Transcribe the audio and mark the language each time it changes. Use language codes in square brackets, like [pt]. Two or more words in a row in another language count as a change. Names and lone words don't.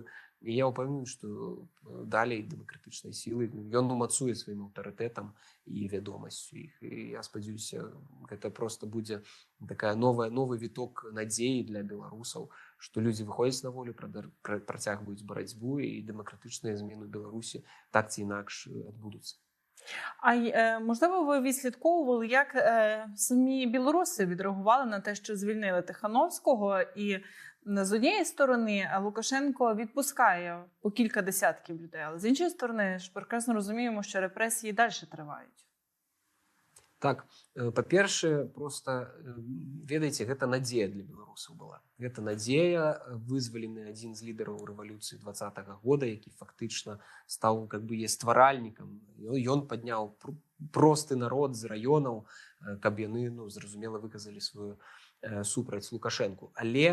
[be] І я ўпэўнены, што далей дэмакратычнай сілы ён умацуе сваім аўтарытэтам і вядомасцю іх. І я спадзяюся, гэта проста будзе такая новы віток надзеі для беларусаў, што людзі выходзяць на волю, працягваюць барацьбу, і дэмакратычныя змены ў Беларусі так ці інакш адбудуцца. [uk] А можливо, ви відслідковували, як самі білоруси відреагували на те, що звільнили Тихановського, і з однієї сторони Лукашенко відпускає по кілька десятків людей, але з іншої сторони ж прекрасно розуміємо, що репресії далі тривають. [be] Так, па-першае, просто, ведаеце, гэта надзея для беларусаў была. Гэта надзея, вызвалены адзін з лідараў рэвалюцыі 20-го года, які фактычна стаў [ru] как бы [be] стваральнікам. Ён падняў просты народ з раёнаў, каб яны, ну, зразумела, выказалі сваю супраць Лукашэнку.